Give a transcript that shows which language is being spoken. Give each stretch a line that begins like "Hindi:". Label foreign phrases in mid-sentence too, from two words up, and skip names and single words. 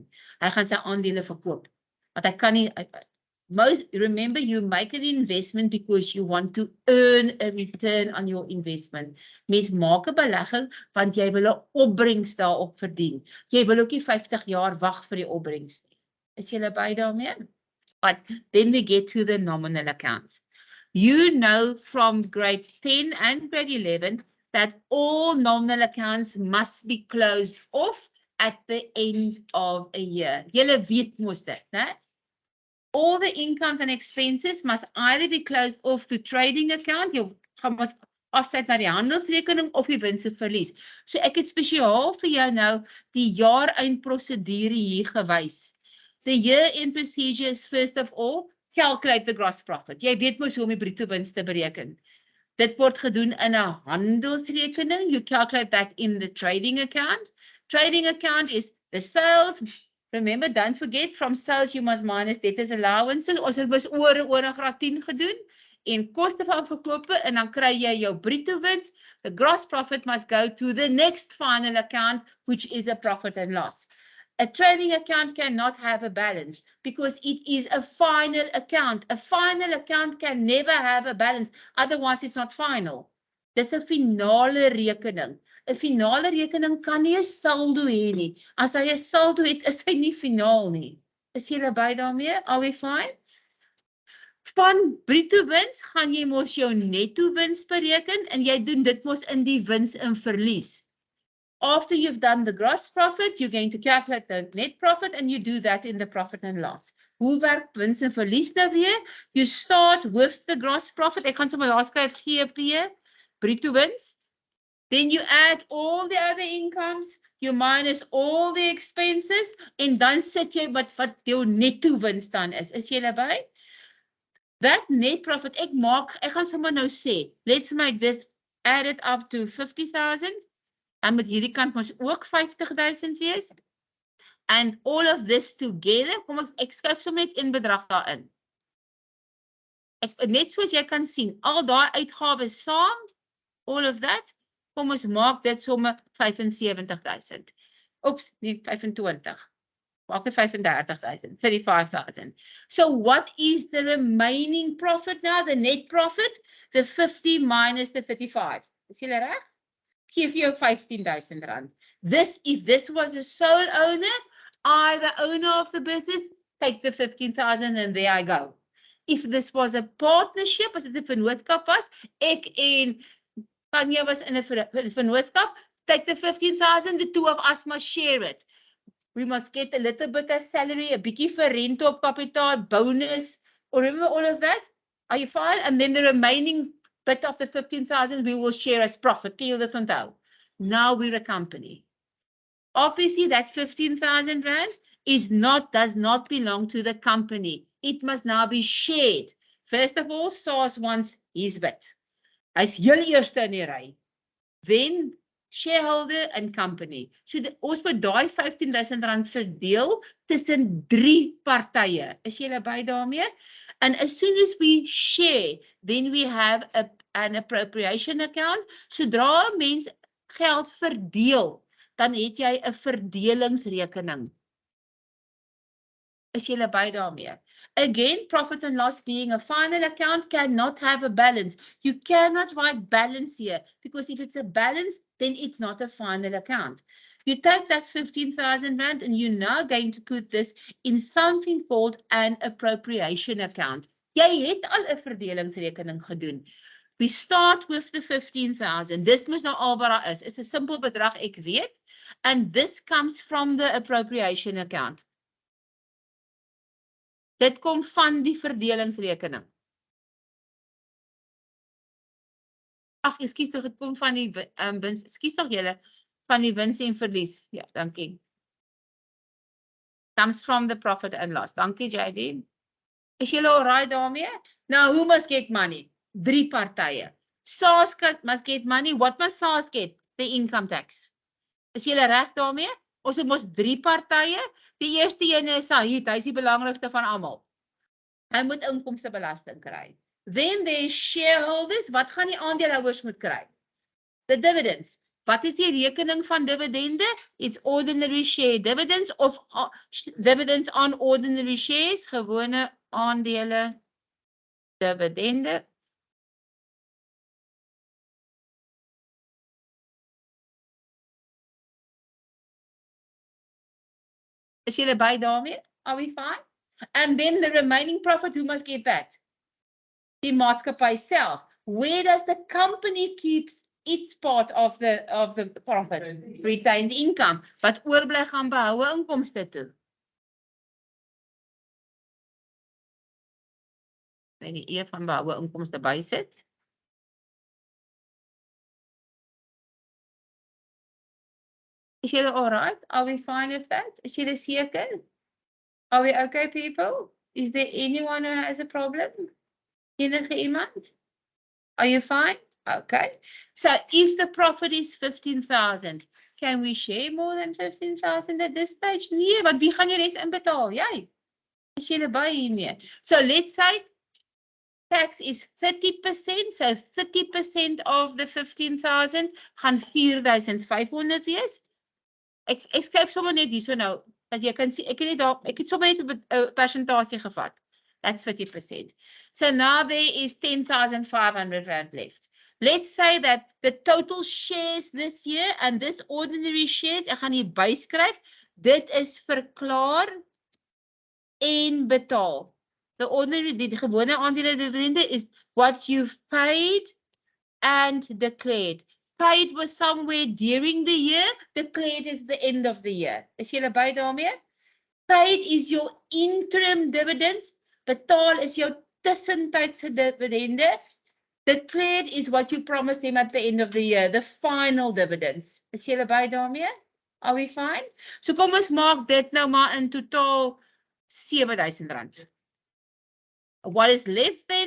Afrikaans: Hy gaan sy aandele verkoop. Want hy kan nie,
English: remember, you make an investment because you want to earn a return on your investment.
Afrikaans: Mens maak 'n belegging want jy wil 'n opbrengs daarop verdien. Jy wil ook nie 50 jaar wag vir die opbrengs nie. Is julle by daarmee?
English: But then we get to the nominal accounts. You know from grade 10 and grade 11 that all nominal accounts must be closed off at the end of a year.
Afrikaans: Julle weet mos dit, né?
English: All the incomes and expenses must either be closed off to trading account,
Afrikaans: jy gaan mos afset na die handelsrekening of die wins en verlies. So ek het spesiaal vir jou nou die jaareindprosedure hier gewys.
English: The year-end procedure is first of all, calculate the gross profit.
Afrikaans: Jy weet mos hoe om die bruto wins te bereken. Dit word gedoen in 'n handelsrekening.
English: You calculate that in the trading account. Trading account is the sales. Remember, don't forget, from sales you must minus debtors allowances.
Afrikaans: Ons het mos oor graad 10 gedoen. En koste van verkope en dan kry jy jou bruto wins.
English: The gross profit must go to the next final account, which is a profit and loss. A trading account cannot have a balance because it is a final account. A final account can never have a balance, otherwise it's not final.
Afrikaans: Dis 'n finale rekening. 'n Finale rekening kan nie 'n saldo hê nie. As hy 'n saldo het, is hy nie finaal nie. Is julle by daarmee?
English: Are we fine?
Afrikaans: Van bruto wins gaan jy mos jou netto wins bereken en jy doen dit mos in die wins en verlies.
English: After you've done the gross profit, you're going to calculate the net profit and you do that in the profit and loss.
Afrikaans: Hoe werk wins en verlies nou weer?
English: You start with the gross profit.
Afrikaans: Ek gaan sommer daar skryf GP, bruto wins.
English: Then you add all the other incomes, you minus all the expenses
Afrikaans: en dan sit jy wat jou netto wins dan is. Is jy by?
English: That net profit,
Afrikaans: ek gaan sommer nou sê,
English: let's make this add it up to 50,000.
Afrikaans: En met hierdie kant mos ook 50,000 wees.
English: And all of this together,
Afrikaans: kom ek skryf sommer net een bedrag daarin. Net soos jy kan sien, al daai uitgawes saam,
English: all of that,
Afrikaans: kom ons maak dit sommer 75,000. Oeps, nie 25. Maak dit 35,000, 35,000.
English: So what is the remaining profit now, the net profit? The 50 minus the 35.
Afrikaans: Is julle reg? Geef jou 15,000 rand.
English: If this was a sole owner, I, the owner of the business, take the 15,000 and there I go. If this was a partnership,
Afrikaans: as dit 'n vennootskap was, ek en Tanya was in 'n vennootskap,
English: take the 15,000, the two of us must share it. We must get a little bit of salary, a
Afrikaans: bietjie vir rente op kapitaal,
English: bonus, or remember all of that? Are you fine? And then the remaining bit of the 15,000 we will share as profit. Can you
Afrikaans: dit onthou?
English: Now we're a company. Obviously, that 15,000 rand does not belong to the company. It must now be shared. First of all, SARS wants his bit.
Afrikaans: Hy's heel eerste in die ry.
English: Then shareholder and company.
Afrikaans: So ons moet daai 15,000 rand verdeel tussen 3 partye. Is julle by daarmee?
English: And as soon as we share, then we have an appropriation account.
Afrikaans: Sodra mens geld verdeel, dan het jy 'n verdelingsrekening. Is julle by daarmee?
English: Again, profit and loss being a final account cannot have a balance. You cannot write balance here because if it's a balance, then it's not a final account. You take that 15,000 rand and you're now going to put this in something called an appropriation account.
Afrikaans: Jy het al 'n verdelingsrekening gedoen.
English: We start with the 15,000. This must
Afrikaans: nou al wat daar is.
English: It's a simple
Afrikaans: bedrag, ek weet.
English: And this comes from the appropriation account.
Afrikaans: Dit kom van die verdelingsrekening. Ag, ekskuus tog, dit kom van die wins. Ekskuus tog julle, van die wins en verlies. Ja, dankie.
English: Comes from the profit and loss.
Afrikaans: Dankie, JD. Is julle alright daarmee?
English: Now, who must get money? 3 partye. SARS must get money. What must SARS get? The income tax.
Afrikaans: Is julle reg daarmee? Ons het mos 3 partye. Die eerste een is Sahid, hy is die belangrikste van almal. Hy moet inkomstebelasting kry.
English: Then there is shareholders.
Afrikaans: Wat gaan die aandeelhouers moet kry?
English: The dividends.
Afrikaans: Wat is die rekening van dividende?
English: It's ordinary share dividends of dividends on ordinary shares,
Afrikaans: gewone aandele dividende. Is julle by daarmee?
English: Are we fine? And then the remaining profit, who must get that?
Afrikaans: Die maatskappy self.
English: Where does the company keeps its part of the profit? Retained income.
Afrikaans: Wat oorbly gaan behoue inkomste toe. En die E van behoue inkomste bysit. Is julle alright?
English: Are we fine with that?
Afrikaans: Is julle seker?
English: Are we okay, people? Is there anyone who has a problem?
Afrikaans: Enige iemand?
English: Are you fine? Okay. So if the profit is 15,000, can we share more than 15,000 at this stage?
Afrikaans: Nee, want wie gaan die res inbetaal? Jy. Is julle by hiermee?
English: So let's say tax is 30%, so 30% of the 15,000
Afrikaans: gaan 4,500 wees. Ek skryf sommer net hierso nou, dat jy kan sien, ek het sommer net 'n persentasie gevat.
English: That's 50%. So now there is 10,500 rand left. Let's say that the total shares this year and this ordinary shares,
Afrikaans: ek gaan hier byskryf, dit is verklaar en betaal.
English: The ordinary,
Afrikaans: die gewone aandele dividende is
English: what you've paid and declared. Paid was somewhere during the year, declared is the end of the year.
Afrikaans: Is julle by daarmee?
English: Paid is your interim dividends,
Afrikaans: betaal is jou tussentydse dividende,
English: declared is what you promised them at the end of the year, the final dividends.
Afrikaans: Is julle by daarmee?
English: Are we fine?
Afrikaans: So kom ons maak dit nou maar in totaal 7,000 rand.
English: What is left then?